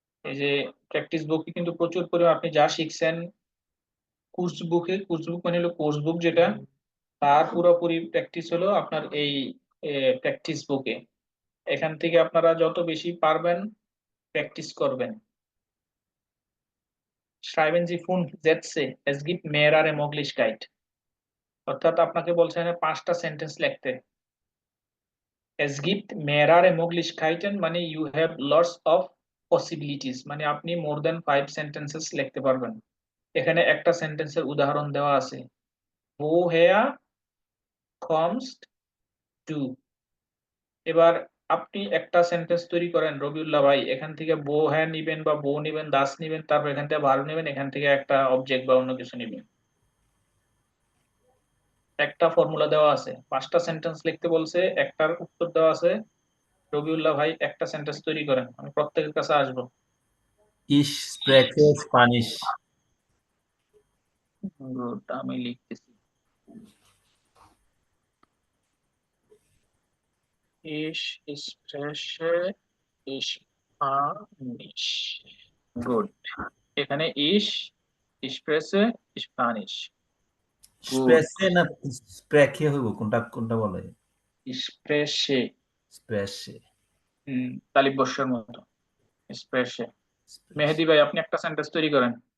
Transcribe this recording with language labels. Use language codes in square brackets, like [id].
[bn] এই যে প্র্যাকটিস বুকে কিন্তু প্রচুর পরিমাণ আপনি যা শিখছেন কোর্স বুকে, কোর্স বুক মানে হলো কোর্স বুক যেটা, তার পুরোপুরি প্র্যাকটিস হলো আপনার এই প্র্যাকটিস বুকে। এখান থেকে আপনারা যত বেশি পারবেন প্র্যাকটিস করবেন। [de] schreiben Sie 5 Sätze, es gibt mehrere Möglichkeiten, [bn] অর্থাৎ আপনাকে বলছে এখানে 5টা সেন্টেন্স লিখতে। [de] es gibt mehrere Möglichkeiten [en] মানে you have lots of possibilities, [bn] মানে আপনি [en] more than 5 sentences [bn] লিখতে পারবেন। এখানে একটা সেন্টেন্সের উদাহরণ দেওয়া আছে, [de] woher kommst du। [bn] এবার আপনি একটা সেন্টেন্স তৈরি করেন রবিউল্লাহ ভাই, এখান থেকে বো হ্যাঁ নিবেন বা বো নিবেন, দাস নিবেন, তারপর এখান থেকে ভার্ব নিবেন, এখান থেকে একটা অবজেক্ট বা অন্য কিছু নিবেন। একটা ফর্মুলা দেওয়া আছে, 5টা সেন্টেন্স লিখতে বলছে, একটার উত্তর দেওয়া আছে। রবিউল্লাহ ভাই একটা সেন্টেন্স তৈরি করেন, আমি প্রত্যেকের কাছে আসবো। [de] Ich spreche Spanisch. [bn] গুড, আমি লিখতেছি। [de] Ich spreche Spanish. গুড। এখানে spreche Spanish. [bn] গুড। স্প্রেসে না স্প্রেকে হইব, কোনটা কোনটা বলে? [de] Spreche, [bn] স্প্রেসে। তালিব বর্ষের মতো। Spreche। মেহেদি ভাই, আপনি একটা সেন্টেন্স তৈরি করেন।